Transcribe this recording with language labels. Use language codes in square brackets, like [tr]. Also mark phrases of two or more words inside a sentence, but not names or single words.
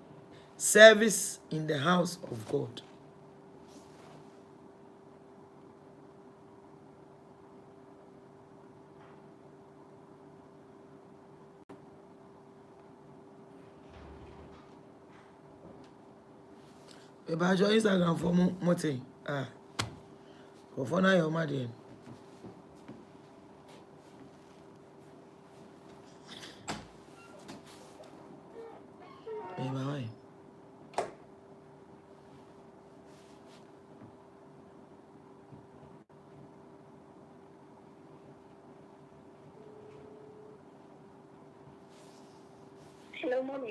[en] Service in the house of God. About your Instagram for Mote. For now, your mother. Bye. Hello, mommy.